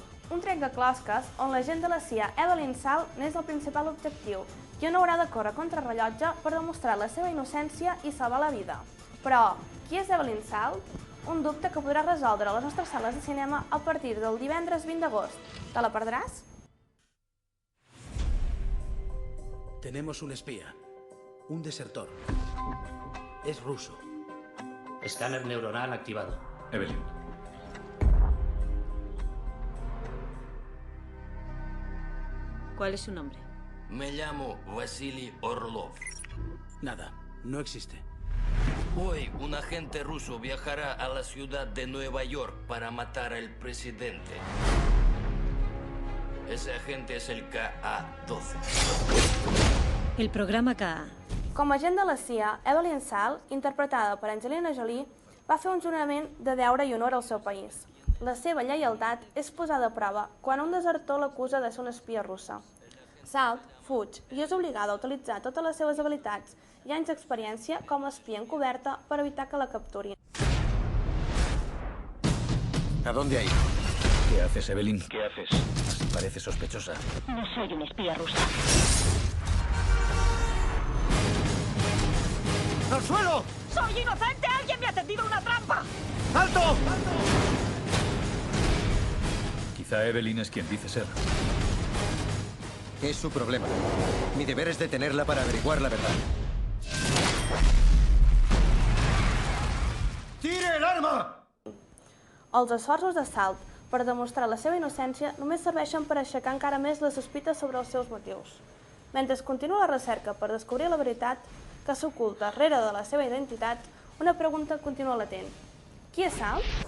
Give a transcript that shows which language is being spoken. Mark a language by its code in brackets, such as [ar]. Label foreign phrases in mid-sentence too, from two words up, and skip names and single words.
[ca] Un trec de closques on l'agent de la CIA Evelyn Salt n'és el principal objectiu i on haurà de córrer contra rellotge per demostrar la seva innocència i salvar la vida. Però, qui és Evelyn Salt? Un dubte que podràs resoldre a les nostres sales de cinema a partir del divendres 20 d'agost. Te la perdràs? [es] Tenemos un espía, un desertor. Es ruso. Escáner neuronal activado. Evelyn. ¿Cuál es su nombre? Me llamo Vasily Orlov. Nada, no existe. Hoy un agente ruso viajará a la ciudad de Nueva York para matar al presidente. Ese agente es el KA-12. El programa KA. [ca] Com a agent de la CIA, Evelyn Salt, interpretada per Angelina Jolie, va fer un jurament de deure i honor al seu país. La seva lleialtat és posada a prova quan un desertor l'acusa de ser una espia russa. Salt fuig i és obligada a utilitzar totes les seves habilitats i anys d'experiència com a espia encoberta per evitar que la capturin. [es] ¿A dónde ha ido? ¿Qué haces, Evelyn? ¿Qué haces? Parece sospechosa. No soy una espía rusa. ¡Al suelo! ¡Soy inocente! ¡Alguien me ha tendido una trampa! ¡Alto! Quizá Evelyn es quien dice ser. Es su problema. Mi deber es detenerla para averiguar la verdad. ¡Tire el arma! [ca] Els esforços de Salt per demostrar la seva innocència només serveixen per aixecar encara més les sospites sobre els seus motius. Mentre continua la recerca per descobrir la veritat que s'oculta darrere de la seva identitat, una pregunta continua latent. Qui és Salt?